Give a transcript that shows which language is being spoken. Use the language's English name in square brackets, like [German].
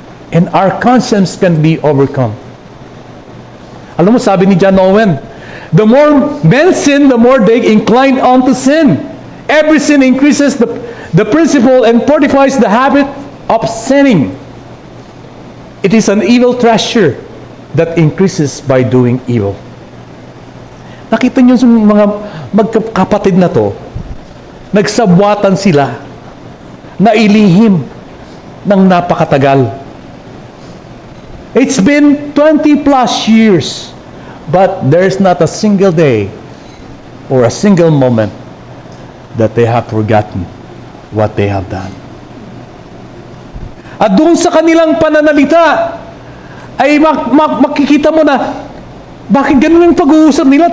[English] And our conscience can be overcome. [Filipino] Alam mo, sabi ni John Owen, [English] the more men sin, the more they incline on to sin. Every sin increases the principle and fortifies the habit of sinning. It is an evil treasure that increases by doing evil. [Filipino] Nakita niyo yung mga magkapatid na to, nagsabwatan sila na ilihim ng napakatagal. [English] It's been 20 plus years, but there's not a single day or a single moment that they have forgotten what they have done. [Filipino] At doon sa kanilang pananalita, ay makikita mo na bakit ganun yung pag-uusap nila.